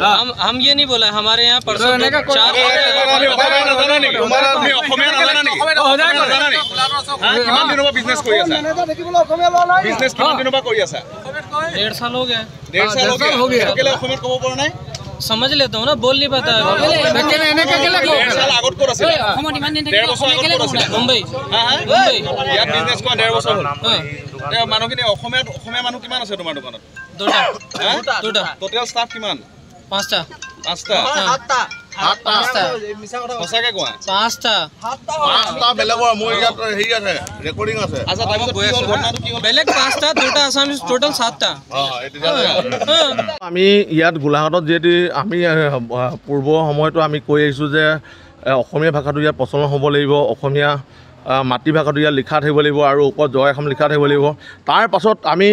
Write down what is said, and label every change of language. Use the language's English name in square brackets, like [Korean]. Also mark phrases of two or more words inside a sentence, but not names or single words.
[Hindi] हम ये नहीं बोला हमारे यहाँ परसों डेढ़ साल हो गया समझ लेता हूँ ना बोल नहीं पाता [Assamese] मुंबई पाँचटा বেলেগ পাঁচটা দুটা আসামিজ টোটাল 7টা আমি ইয়াত গোলাঘাটত যেহেতু আমি পূৰ্ব সময়তো আমি কৈ আহিছোঁ যে অসমীয়া ভাষাটো ইয়াত প্ৰচলন হ'ব লাগিব অসমীয়া মাতৃভাষাটো ইয়াত লিখা থাকিব লাগিব আৰু ওপৰত জয় এখন লিখা থাকিব লাগিব তাৰ পাছত আমি